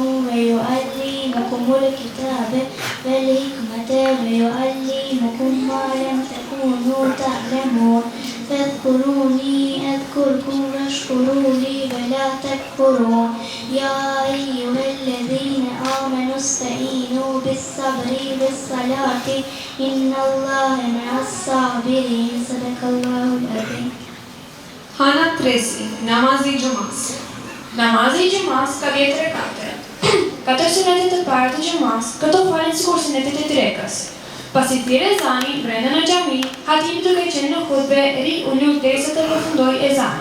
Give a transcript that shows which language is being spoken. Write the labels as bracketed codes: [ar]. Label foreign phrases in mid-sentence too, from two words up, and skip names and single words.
[ar] ويعلمكم الكتاب والحكمة ويعلمكم ما لم تكونوا تعلمون فاذكروني أذكركم واشكروا لي ولا تكفرون يا أيها الذين آمنوا استعينوا بالصبر والصلاة إن الله مع الصابرين صدق الله العظيم. [sq] Hana Tresi. Namazi i Gjumas. Namazi i gjumas ka 10 rekate. 4 sunetet të parë të gjumas, këto falen sikur sunetet e drekës. Pasi thirrë ezani brenda në xhami, hatibi duke qenë në hutbe ri u lut derisa të përfundojë ezani.